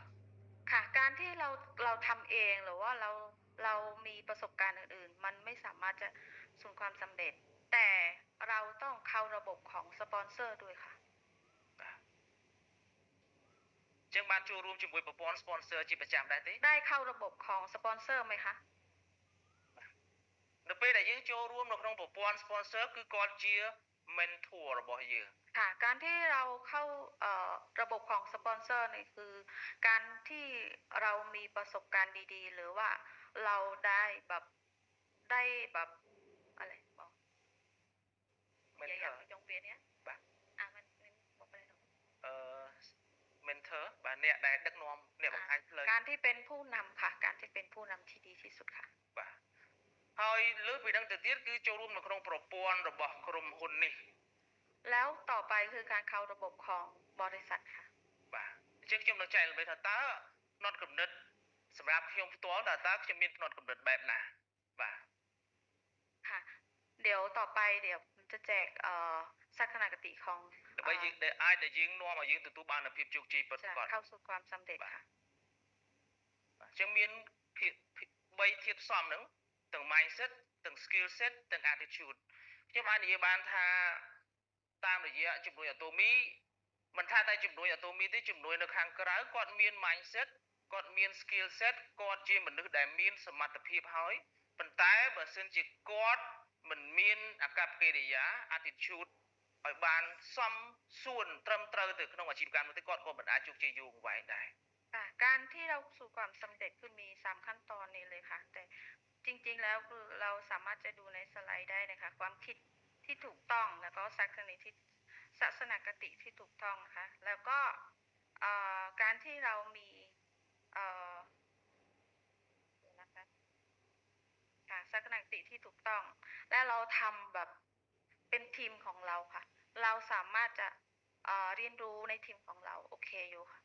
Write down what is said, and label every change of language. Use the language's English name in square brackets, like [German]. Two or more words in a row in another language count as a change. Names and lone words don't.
[Thai] ค่ะการที่เราทำเองหรือว่าเรามีประสบการณ์อื่นๆมันไม่สามารถจะสู่ความสำเร็จแต่เราต้องเข้าระบบของสปอนเซอร์ด้วยค่ะ [Khmer] ចឹងបានចូលរួមជាមួយប្រព័ន្ធ sponsor ជាប្រចាំដែរទេ [Thai] ได้เข้าระบบของสปอนเซอร์ไหมคะ [Khmer] នៅពេលដែលយើងចូលរួមនៅក្នុងប្រព័ន្ធ sponsor គឺគាត់ជា mentor របស់យើង [Thai] ค่ะการที่เราเข้าระบบของสปอนเซอร์นี่คือการที่เรามีประสบการณ์ดีๆหรือว่าเราได้แบบอะไรบอกอย่าไปจงเปลี่ยนเนี้ย [Khmer] បាទ [Thai] มันบอกไปเลย [Khmer] mentor បាទអ្នកដែលដឹកនាំអ្នកបង្ហាញផ្លូវ [Thai] การที่เป็นผู้นำค่ะการที่เป็นผู้นำที่ดีที่สุดค่ะ [Khmer] បាទហើយលើពីនឹងទៅទៀតគឺចូលរួមនៅក្នុងប្រព័ន្ធរបស់ក្រុមហ៊ុននេះ [Thai] แล้วต่อไปคือการเข้าระบบของบริษัทค่ะ [Khmer] បាទអញ្ចឹងខ្ញុំនឹងចែករំលែកថាតើផ្នត់គំនិតសម្រាប់ខ្ញុំផ្ទាល់តើខ្ញុំមានផ្នត់គំនិតបែបណាបាទ [Thai] ค่ะเดี๋ยวต่อไปเดี๋ยวจะแจกทัศนคติของ [Khmer] ដើម្បីយើងអាចដែលយើងនាំឲ្យយើងទទួលបាននូវភាពជោគជ័យពិតប្រាកដ [Thai] เข้าสู่ความสำเร็จค่ะ [Khmer] អញ្ចឹងមាន3ធាតុផ្សំហ្នឹងទាំង mindset ទាំង [English] skill set [Khmer] ទាំង attitude ខ្ញុំអាចនិយាយបានថាតាមរយៈជំនួយអាតូមីមិនថាតែជំនួយអាតូមីទេជំនួយនៅខាងក្រៅគាត់មាន mindset គាត់មាន [English] skill set [Khmer] គាត់ជាមនុស្សដែលមានសមត្ថភាពហើយប៉ុន្តែបើសិនជាគាត់មិនមានអកប្បកិរិយា attitude ឲ្យបានសមសួនត្រឹมត្រូវទៅក្នុងអាជីវកម្មនោះទេគាត់ក៏មិនអាចជោគជ័យយូរអង្វែงដែរ [Thai] การที่เราสู่ความสำเร็จคือมี3ขั้นตอนนี้เลยค่ะแต่จริงๆแล้วคือเราสามารถจะดูในสไลด์ได้นะคะความคิดที่ถูกต้องแล้วก็ทัศนคติที่ถูกต้องนะคะแล้วก็การที่เรามีนะคะทัศนคติที่ถูกต้องและเราทำแบบเป็นทีมของเราค่ะเราสามารถจะเรียนรู้ในทีมของเราโอเคอยู่ค่ะ